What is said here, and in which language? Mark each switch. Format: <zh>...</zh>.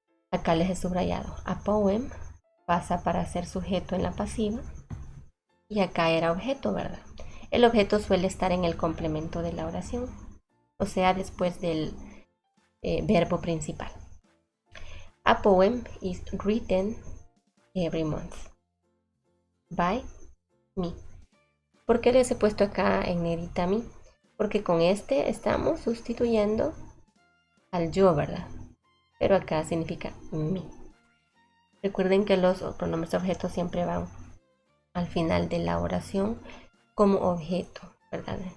<es>Acá les he subrayado. A poem pasa para ser sujeto en la pasiva y acá era objeto, ¿verdad? El objeto suele estar en el complemento de la oración, o sea, después del verbo principal.</es> <en>A poem is written every month by me.</en> <es>¿Por qué les he puesto acá en negrita me? Porque con este estamos sustituyendo al yo, ¿verdad? Pero acá significa me. Recuerden que los pronombres objetos siempre van al final de la oración como objeto, ¿verdad?</es>